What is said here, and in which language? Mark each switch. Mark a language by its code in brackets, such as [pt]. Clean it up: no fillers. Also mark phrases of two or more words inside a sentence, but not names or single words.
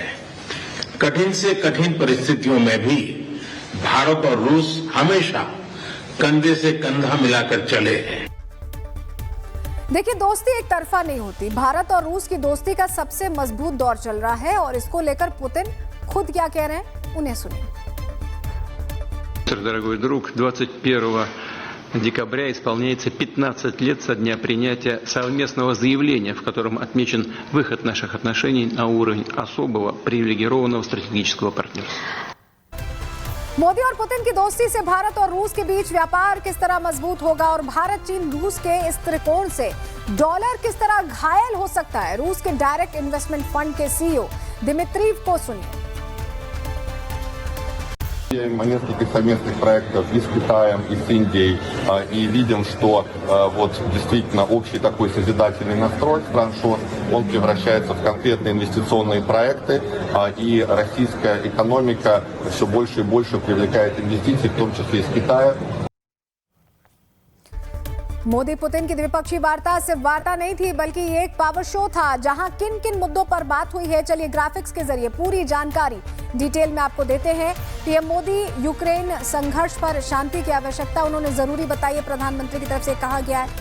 [hi] कठिन से कठिन परिस्थितियों में भी भारत और रूस हमेशा कंधे से कंधा मिलाकर चले हैं। देखिए, दोस्ती एक तरफा नहीं होती। भारत और रूस की दोस्ती का सबसे मजबूत दौर चल रहा है और इसको लेकर पुतिन खुद क्या कह रहे हैं, उन्हें सुनिए। [ru] Дорогой друг, 21 декабря исполняется 15 лет со дня принятия совместного заявления, в котором отмечен выход наших отношений на уровень особого привилегированного стратегического партнерства. [hi] मोदी और पुतिन की दोस्ती से भारत और रूस के बीच व्यापार किस तरह मजबूत होगा और भारत चीन रूस के इस त्रिकोण से डॉलर किस तरह घायल हो सकता है, रूस के डायरेक्ट इन्वेस्टमेंट फंड के सीईओ दिमित्रीव को सुनिए। [ru] Несколько совместных проектов и с Китаем, и с Индией, и видим, что вот действительно общий такой созидательный настрой стран ШОС, он превращается в конкретные инвестиционные проекты, и российская экономика все больше и больше привлекает инвестиции, в том числе из Китая. [hi] मोदी पुतिन की द्विपक्षीय वार्ता सिर्फ वार्ता नहीं थी, बल्कि ये एक [en] power show [hi] था जहां किन किन मुद्दों पर बात हुई है। चलिए ग्राफिक्स के जरिए पूरी जानकारी डिटेल में आपको देते हैं। पीएम मोदी यूक्रेन संघर्ष पर शांति की आवश्यकता उन्होंने जरूरी बताई है, प्रधानमंत्री की तरफ से कहा गया है।